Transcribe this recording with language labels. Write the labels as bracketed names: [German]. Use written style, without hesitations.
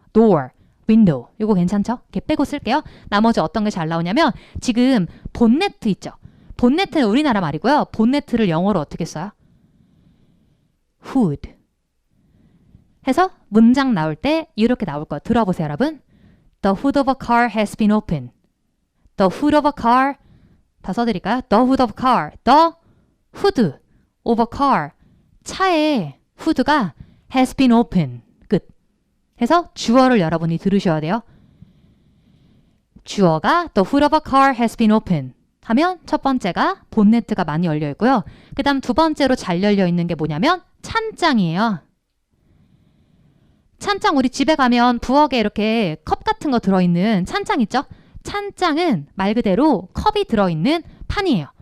[Korean] door, window 이거 괜찮죠? 이렇게 빼고 쓸게요. 나머지 어떤 게 잘 나오냐면 지금 본네트 있죠. 본네트는 우리나라 말이고요. 본네트를 영어로 어떻게 써요? hood. 해서 문장 나올 때 이렇게 나올 거예요. 들어보세요, 여러분. [English] The hood of a car has been opened. The hood of a car. [Korean] 다 써드릴까요? [English] The hood of a car. The hood of a car. [Korean] 차의 후드가 [English] has been opened. [Korean] 끝. 해서 주어를 여러분이 들으셔야 돼요. [English] 주어가 the hood of a car has been opened. [Korean] 하면 첫 번째가 본네트가 많이 열려 있고요. 그 다음 두 번째로 잘 열려 있는 게 뭐냐면 찬장이에요. 찬장 우리 집에 가면 부엌에 이렇게 컵 같은 거 들어있는 찬장 있죠? 찬장은 말 그대로 컵이 들어있는 판이에요.